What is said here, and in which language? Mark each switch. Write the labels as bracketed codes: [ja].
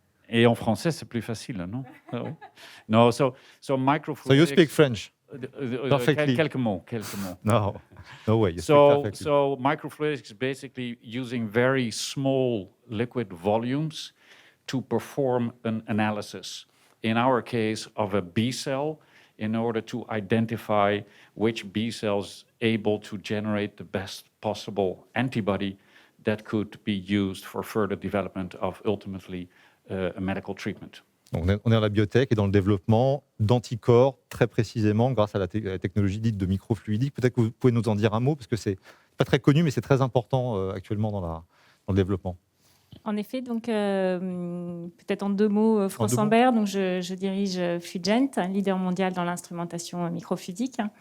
[fr] Et en français, c'est plus facile, non? [en] No, so microfluidics... So you speak French? Perfectly. [fr] Quelques mots. [en] No way. You speak So, perfectly. so microfluidics is basically using very small liquid volumes to perform an analysis, in our case, of a B cell, in order to identify which B cells able to generate the best possible antibody that could be used for further development of ultimately a medical treatment. [fr] Donc, on est dans la biotech et dans le développement d'anticorps, très précisément grâce à la technologie dite de microfluidique. Peut-être que vous pouvez nous en dire un mot, parce que c'est pas très connu, mais c'est très important actuellement dans le développement. En effet, donc peut-être en 2 mots, François Ambert, donc je dirige Flugent, un leader mondial dans l'instrumentation microfluidique.